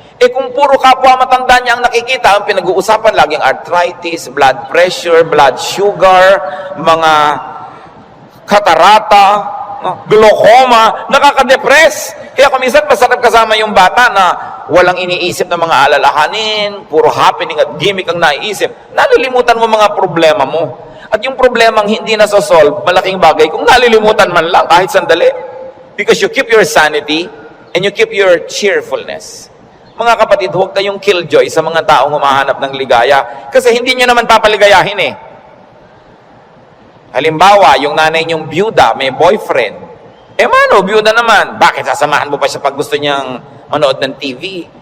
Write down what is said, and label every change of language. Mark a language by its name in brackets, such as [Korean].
[Filipino] Kung puro kapwa matanda niya ang nakikita, ang pinag-uusapan laging arthritis, blood pressure, blood sugar, mga katarata, glaucoma, nakaka-depress. Kaya kung minsan masarap kasama yung bata na walang iniisip na mga alalahanin, puro happening at gimmick ang naiisip, nalilimutan mo mga problema mo. At yung problemang hindi nasosolve, malaking bagay, kung nalilimutan man lang kahit sandali. [English] Because you keep your sanity and you keep your cheerfulness. [Filipino] Mga kapatid, huwag kayong killjoy sa mga taong humahanap ng ligaya. Kasi hindi nyo naman papaligayahin Halimbawa, yung nanay nyong byuda, may boyfriend. Mano, byuda naman. Bakit sasamahan mo pa siya pag gusto niyang manood ng TV?